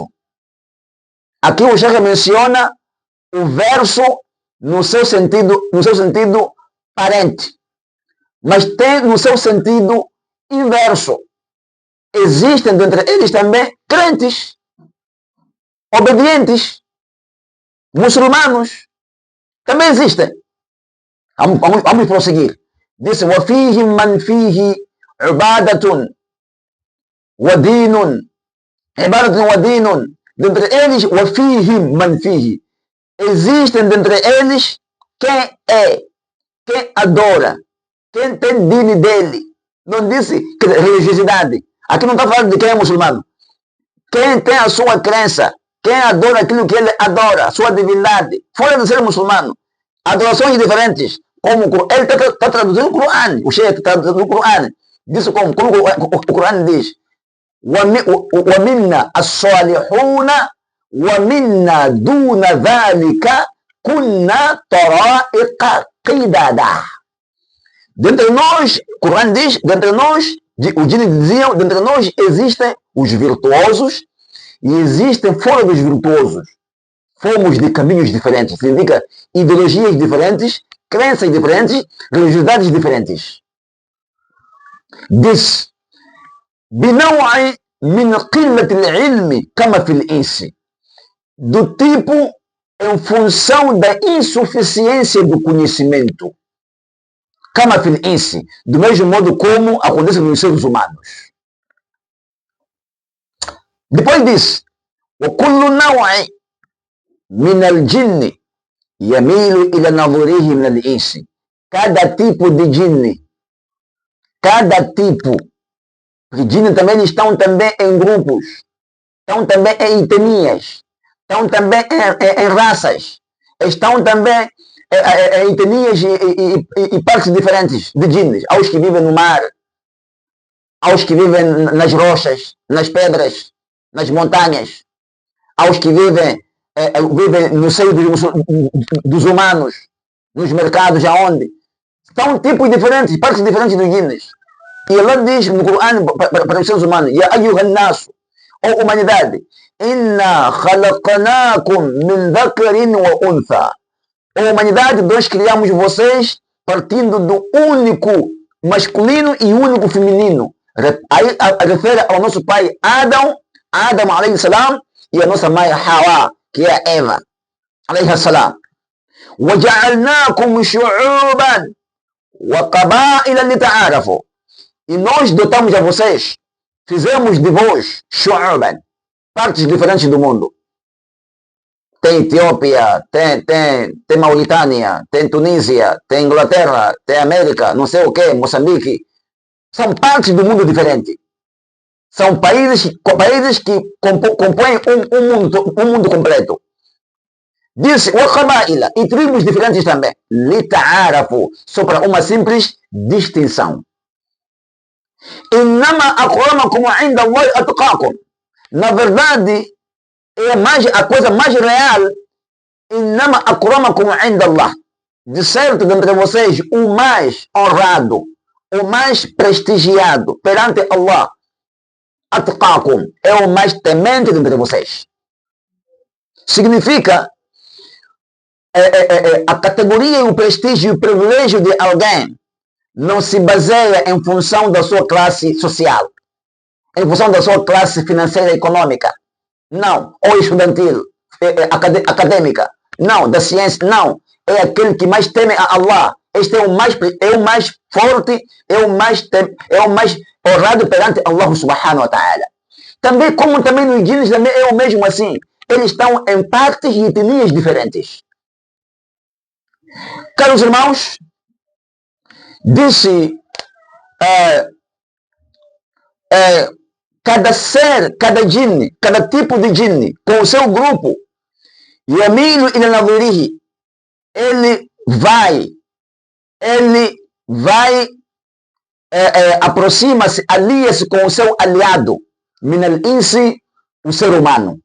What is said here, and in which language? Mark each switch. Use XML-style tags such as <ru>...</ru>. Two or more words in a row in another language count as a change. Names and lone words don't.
<pt>Aqui o Sheikh menciona o verso no seu sentido parente, mas tem no seu sentido inverso. Existem dentre eles também crentes, obedientes, muçulmanos, também existem. Vamos prosseguir. Diz:</pt> <ar>وَفِيهِمْ مَنْ فِيهِ عِبَادَةٌ وَدِينٌ. عِبَادَةٌ وَدِينٌ.</ar> <pt>Dentre eles,</pt> <ar>وَفِيهِمْ مَنْ فِيهِ.</ar> <pt>Existem dentre eles quem adora, quem tem dini dele. Não disse religiosidade. Aqui não está falando de quem é muçulmano. Quem tem a sua crença, quem adora aquilo que ele adora, sua divindade, fora de ser muçulmano. Adorações diferentes. Como ele está traduzindo o Corão, o Sheikh está traduzindo o Corão. Diz como o Corão diz:</pt> <ar>وَمِنَّا الصَّالِحُونَ وَمِنَّا دُونَ ذَلِكَ كُنَّا طَرَائِقَ قِدَدًا.</ar> <pt>Dentre nós, o Corão diz, dentre nós, os jinnes diziam, dentre nós existem os virtuosos e existem fora dos virtuosos. Fomos de caminhos diferentes, significa ideologias diferentes, crenças diferentes, religiosidades diferentes. Diz:</pt> <ar>بنوع من قلة العلم كما في الإنس.</ar> <pt>Do tipo, em função da insuficiência do conhecimento.</pt> <ar>كما في الإنس.</ar> <pt>Do mesmo modo como acontece nos seres humanos. Depois diz:</pt> <ar>وكل نوع من الجن يميل إلى نظره من الإنس.</ar> <pt>Cada tipo de jinne, cada tipo. Porque jinnes também estão também em grupos, estão também em etnias, estão também em raças, estão também em etnias e partes diferentes de jinnes. Há os que vivem no mar, há os que vivem nas rochas, nas pedras, nas montanhas, há os que vivem no seio dos humanos, nos mercados, aonde. São tipos diferentes, partes diferentes dos jinnes. E Allah diz no Corão para os seres humanos:</pt> <ar>يا أيها الناس,</ar> <pt>ó humanidade,</pt> <ar>إنا خلقناكم من ذكر وأنثى.</ar> <pt>Ó humanidade, nós criamos vocês partindo do único masculino e único feminino. Aí refere ao nosso pai Adam</pt> <ar>عليه السلام,</ar> <pt>e a nossa mãe Hawa, que é a Eva</pt> <ar>عليه السلام. وَجَعَلْنَاكُمْ شُعُوبًا وَقَبَائِلًا لِتَعَارَفُوا.</ar> <pt>E nós dotamos a vocês, fizemos de vós, shu'uban, partes diferentes do mundo. Tem Etiópia, tem Mauritânia, tem Tunísia, tem Inglaterra, tem América, não sei o que, Moçambique. São partes do mundo diferente. São países que compõem um mundo completo. Diz, e tribos diferentes também. Lita'arafu, só para uma simples distinção.</pt> <ar>إنما أكرمكم عند الله أتقاكم.</ar> <pt>Na verdade, a coisa mais real.</pt> <ar>إنما أكرمكم عند الله.</ar> <pt>De certo, dentre vocês, o mais honrado, o mais prestigiado perante Allah, atqakum, é o mais temente dentre vocês. Significa a categoria, o prestígio e o privilégio de alguém não se baseia em função da sua classe social, em função da sua classe financeira e econômica, não, ou estudantil, acadêmica, não, da ciência, não. É aquele que mais teme a Allah. Este é o mais forte, é o mais honrado perante Allah</pt> <ar>سبحانه وتعالى.</ar> <pt>Também, como também nos djinns, também é o mesmo assim. Eles estão em partes e etnias diferentes. Caros irmãos, disse cada ser, cada djinn, cada tipo de djinn, com o seu grupo,</pt> <ar>يميل إلى نظيره,</ar> <pt>ele vai aproxima-se, alia-se com o seu aliado,</pt> <ar>من الإنس,</ar> <pt>o ser humano.</pt>